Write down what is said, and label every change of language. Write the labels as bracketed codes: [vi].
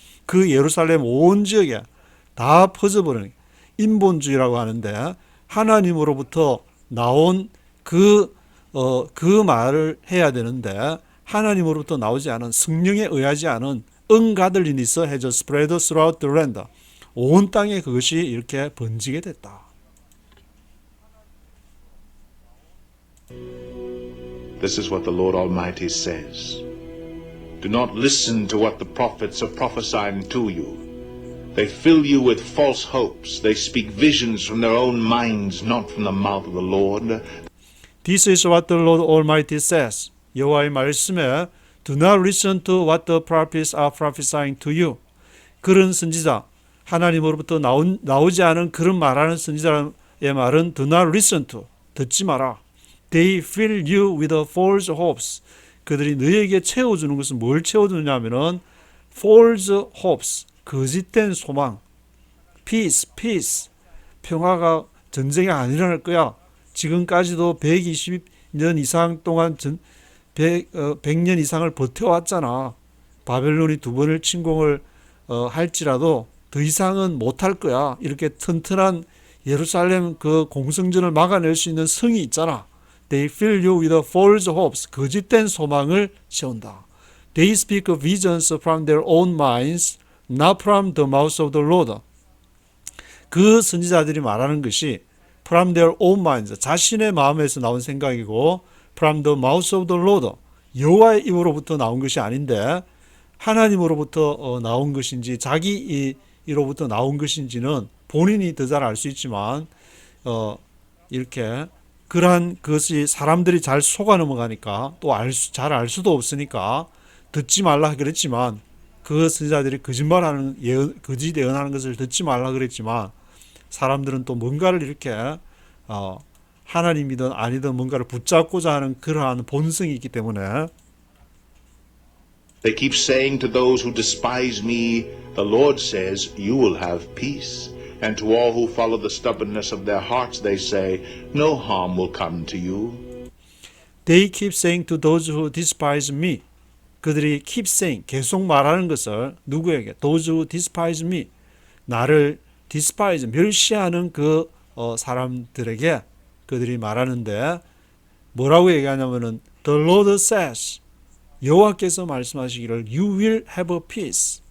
[ko] 그 예루살렘 온 지역에 다 퍼져버리는 인본주의라고 하는데 하나님으로부터 나온 그 말을 해야 되는데 하나님으로부터 나오지 않은 성령에 의하지 않은 [en] ungodliness has spread throughout the land. [ko] 온 땅에 그것이 이렇게 번지게 됐다. [en] This is what the Lord Almighty says. Do not listen to what the prophets are prophesying to you. They fill you with false hopes. They speak visions from their own minds, not from the mouth of the Lord. This is what the Lord Almighty says. [ko] 여호와의 말씀에 [en] Do not listen to what the prophets are prophesying to you. [ko] 그런 선지자, 하나님으로부터 나오지 않은 그런 말하는 선지자의 말은 [en] Do not listen to, [ko] 듣지 마라. [en] They fill you with false hopes. [ko] 그들이 너에게 채워주는 것은 뭘 채워주느냐 하면은 [en] false hopes, [ko] 거짓된 소망. peace, 평화가 전쟁이 안 일어날 거야. 지금까지도 120년 이상 동안 100년 이상을 버텨왔잖아. 바벨론이 두 번을 침공을 할지라도 더 이상은 못할 거야. 이렇게 튼튼한 예루살렘 그 공성전을 막아낼 수 있는 성이 있잖아. [en] They fill you with false hopes. [ko] 거짓된 소망을 채운다. [en] They speak visions from their own minds, not from the mouth of the Lord. [ko] 그 선지자들이 말하는 것이 [en] from their own minds, [ko] 자신의 마음에서 나온 생각이고 [en] from the mouth of the Lord, [ko] 여호와의 입으로부터 나온 것이 아닌데 하나님으로부터 나온 것인지 자기 이로부터 나온 것인지는 본인이 더 잘 알 수 있지만 이렇게 그러한 것이 사람들이 잘 속아 넘어가니까 또 잘 알 수도 없으니까 듣지 말라 그랬지만 그 선지자들이 거짓말하는 거짓 예언하는 것을 듣지 말라 그랬지만 사람들은 또 뭔가를 이렇게 하나님이든 아니든 뭔가를 붙잡고자 하는 그러한 본성이 있기 때문에 [en] They keep saying to those who despise me, the Lord says, you will have peace. And to all who follow the stubbornness of their hearts, they say, no harm will come to you. They keep saying to those who despise me. [ko] 그들이 [en] keep saying, [ko] 계속 말하는 것을 누구에게? [en] Those who despise me. [ko] 나를 despise, 멸시하는 그 사람들에게 그들이 말하는데 뭐라고 얘기하냐면은 [en] The Lord says, [ko] 여호와께서 말씀하시기를 [en] You will have peace.